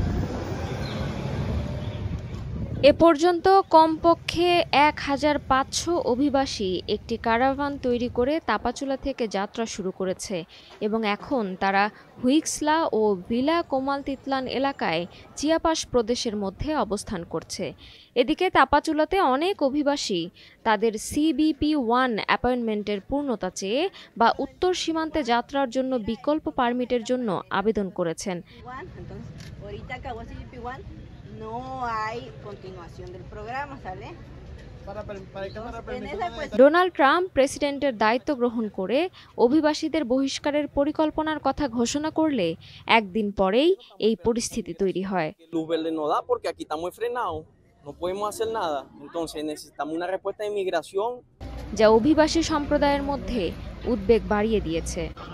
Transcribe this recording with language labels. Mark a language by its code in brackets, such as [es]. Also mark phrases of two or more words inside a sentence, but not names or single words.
[bn] এ পর্যন্ত কমপক্ষে 1500 অভিবাসী একটি কারাভান তৈরি করে তাপাচুলা থেকে যাত্রা শুরু করেছে এবং এখন তারা হুইক্সলা ও ভিলা কোমালতিতলান এলাকায় চিয়াপাস প্রদেশের মধ্যে অবস্থান করছে। এদিকে তাপাচুলাতে অনেক অভিবাসী তাদের CBP-1 অ্যাপয়েন্টমেন্টের পূর্ণতা চেয়ে বা উত্তর সীমান্তে যাত্রার জন্য বিকল্প পারমিটের জন্য আবেদন করেছেন। [es] No hay continuación del programa, ¿sale? [bn] ডোনাল্ড ট্রাম্প প্রেসিডেন্টের দায়িত্ব গ্রহণ করে অভিবাসীদের বহিষ্কারের পরিকল্পনার কথা ঘোষণা করলে একদিন পরেই এই পরিস্থিতি তৈরি হয়। যা অভিবাসী সম্প্রদায়ের মধ্যে উদ্বেগ বাড়িয়ে দিয়েছে।